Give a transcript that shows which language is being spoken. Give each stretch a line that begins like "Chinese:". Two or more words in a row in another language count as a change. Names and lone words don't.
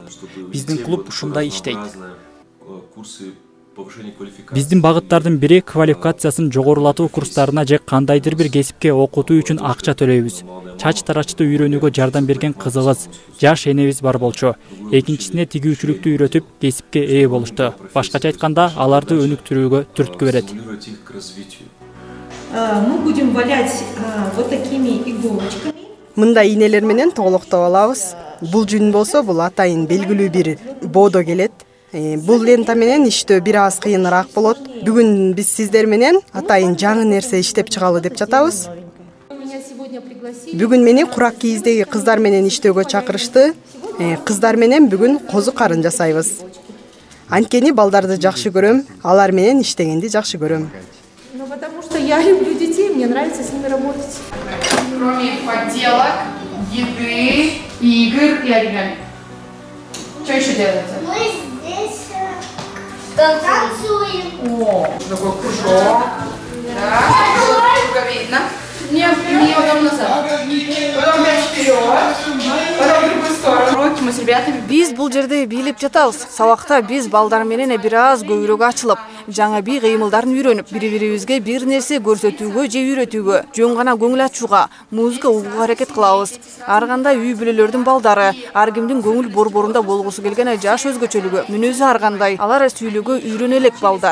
Kyrgyz: Биздин клуб ушундай иштейт. Биздин багыттардын бири квалификациясын жогорулатуу курстарына же кандайдыр бир кесипке окутуу үчүн акча төлөйбүз. Чач тарачты үйрөнүүгө жардам берген кызыбыз, жаш энебиз бар болчу. Экинчисине тигүүчүлүктү үйрөтүп, кесипке ээ болушту. Башкача айтканда, аларды өнүктүрүүгө түрткү берет.
Russian: Мы будем валять вот такими иголочками.
Kyrgyz: Мындай ийнелер менен тоголоктоп алабыз. Бул жүн болсо, бул атайын белгилүү бир боодо келет. Бул лента менен иштөө бир аз кыйыныраак болот. Бүгүн биз сиздер менен атайын жаңы нерсе иштеп чыгалы деп жатабыз. Бүгүн мени курак кийиздеги кыздар менен иштөөгө чакырышты. Кыздар менен бүгүн козу карын жасайбыз. Анткени балдарды жакшы көрөм, алар менен иштегенди жакшы көрөм.
Russian: Ну, потому что я люблю детей, мне нравится с ними работать. Кроме поделок, еды, игр и оригами. Что еще делаете? Мы здесь танцуем. О, такой кружок. Да, кружок видно. Потом назад. Потом опять вперед. Потом в другую сторону. Уроки мы с ребятами.
Kyrgyz: Биз бул жерде бийлеп жатабыз. Сабакта биз балдар менен бир аз көбүрөөк ачылып, жаңа бий кыймылдарын үйрөнүп, бири-бирибизге бир нерсе көрсөтүүгө же үйрөтүүгө, жөн гана көңүл ачууга, музыка угууга аракет кылабыз. Ар кандай үй бүлөлөрдүн балдары, ар кимдин көңүл борборунда болгусу келген жаш өзгөчөлүгү, мүнөзү ар кандай, алар сүйлөөгө үйрөнө элек балдар.